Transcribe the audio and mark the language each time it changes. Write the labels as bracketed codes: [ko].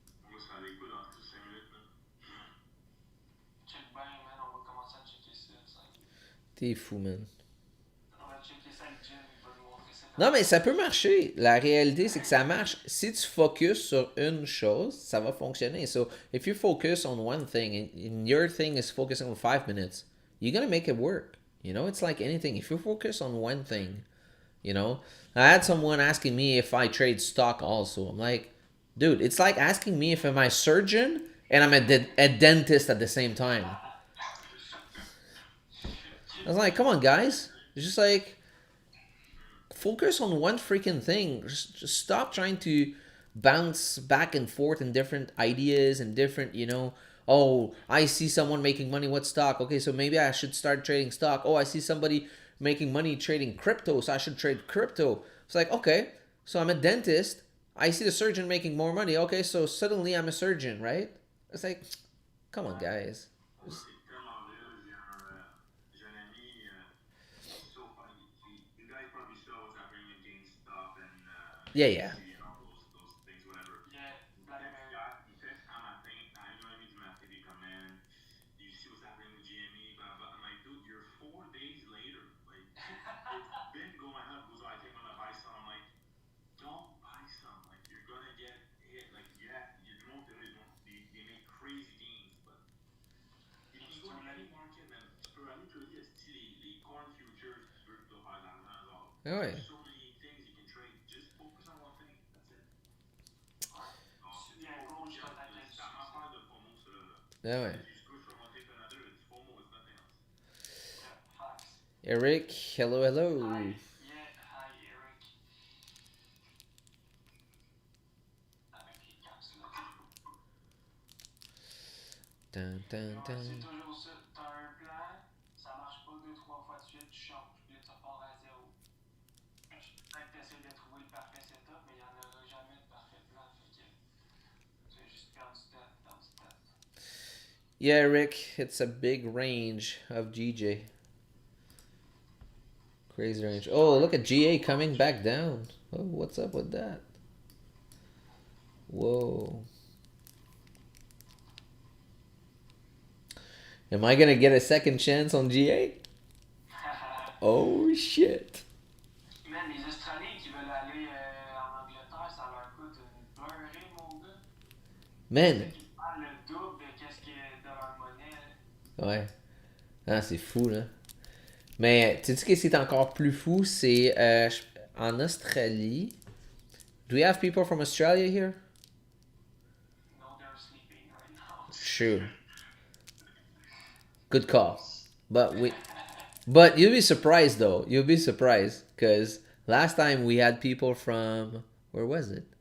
[fr] Moi, ça découle entre 5 minutes. Là. Check bien, man. On va commencer à checker ça. T'es fou, man. On va checker ça avec Jim. Il va nous montrer ça. Non, mais ça peut marcher. La réalité, c'est que ça marche. Si tu focuses sur une chose, ça va fonctionner. [en] So, if you focus on one thing and your thing is focusing on 5 minutes, you're going to make it work. You know, it's like anything. If you focus on one thing, you know, I had someone asking me if I trade stock also. I'm like, dude, it's like asking me if I'm a surgeon and I'm a dentist at the same time. I was like, come on, guys. It's just like, focus on one freaking thing. Just stop trying to bounce back and forth in different ideas and different, you know, oh, I see someone making money. What stock? Okay, so maybe I should start trading stock. Oh, I see somebody making money trading crypto, so I should trade crypto. It's like, okay, so I'm a dentist. I see the surgeon making more money. Okay, so suddenly I'm a surgeon, right? It's like, come on, guys. [fr] C'est tellement vrai. J'ai un ami, [en] so funny. You guys probably saw what's happening with GameStop and Yeah, yeah. and all those things, whatever. Yeah, BlackBerry. [fr] Il texte un matin, à 1h30 du matin, des commandes. [en] You see what's happening with GME, blah, blah. I'm like, dude, you're 4 days later. Like, it's been going up. Goes, I think I'm gonna buy some. I'm like, don't buy some. Like, you're gonna get hit. Like, yeah, you don't, they make crazy gains, but you can go in any market, man. [fr] Tu peux aller trader les corn futures, tu peux faire de l'argent, genre. Ah ouais. [en] There's so many things you can trade. Just focus on one thing. That's it. [fr] Il y a un coach dans ta tête. C'est un affaire de FOMO, ça, là. Ah ouais. [en] If you switch from one thing to another, it's FOMO, it's nothing else. Yeah, facts. Eric, hello, hello. Hi. Yeah, hi, Eric. [fr] Avec les caps, là. Dun, dun, C'est dun. toujours ça. T'as un plan, ça marche pas 2-3 fois de suite, tu changes, puis là, tu repars à zéro. Peut-être que t'essaies de trouver le parfait setup, mais il n'y en aura jamais de parfait plan. Fait que tu vas juste perdre du temps, perdre du temps. [en] Yeah, Rick, it's a big range of GJ. Crazy range. Oh, look at GA coming back down. Oh, what's up with that? Whoa. Am I gonna get a second chance on GA? Oh shit. [fr] Man, les Australiens qui veulent aller en Angleterre, ça leur coûte une beurrée, mon gars. Man. Ils parlent le double de qu'est-ce qui est de leur monnaie. Ouais. Ah, c'est fou, là. Mais, tu sais qu'est-ce qui est encore plus fou? C'est en Australie. [en] Do we have people from Australia here? No, they're sleeping right now. Sure. Good call. But you'll be surprised though. You'll be surprised because last time we had people from where was it?